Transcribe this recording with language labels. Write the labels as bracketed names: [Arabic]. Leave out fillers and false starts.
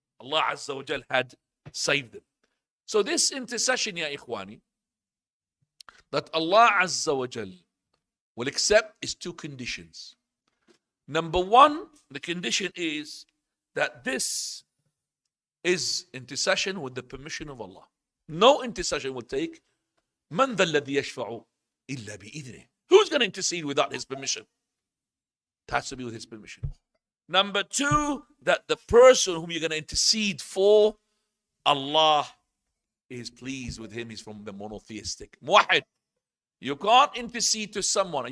[English] Allah Azza wa Jal had saved them. So this intercession, ya ikhwani, that Allah Azza wa Jal will accept is two conditions. Number one, the condition is that this is intercession with the permission of Allah. No intercession will take [Arabic] من ذا الذي يشفع إلا بإذنه. [English] Who's going to intercede without his permission? It has to be with his permission. Number two, that the person whom you're going to intercede for, Allah is pleased with him. He's from the monotheistic. Muwahid. You can't intercede to someone.